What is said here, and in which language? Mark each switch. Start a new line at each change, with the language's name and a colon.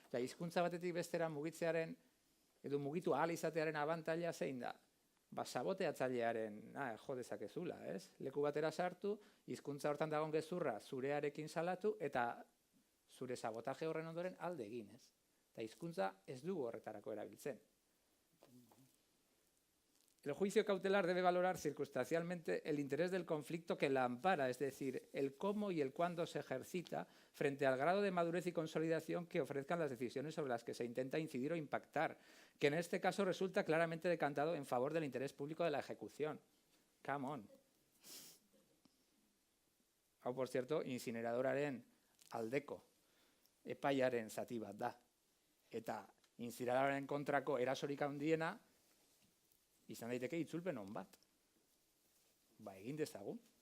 Basque: Hizkuntza batetik bestera mugitzearen, edo mugitu ahal izatearen abantaila zein da. saboteatzailearen jo dezakezula, ez? Leku batera sartu, hizkuntza hortan dagoen gezurra zurearekin salatu, eta zure sabotaje horren ondoren alde egin, ez? Eta hizkuntza ez dugu horretarako erabiltzen.
Spanish: El juicio cautelar debe valorar circunstancialmente el interés del conflicto que la ampara, es decir, el cómo y el cuándo se ejercita frente al grado de madurez y consolidación que ofrezcan las decisiones sobre las que se intenta incidir o impactar, que en este caso resulta claramente decantado en favor del interés público de la ejecución.
English: Come on.
Basque: Hau,
Spanish: por cierto,
Basque: incineradoraren aldeko epaiaren zati bat da. Eta incineradoraren kontrako erasorik handiena izan daiteke itzulpen on bat. Egin dezagun.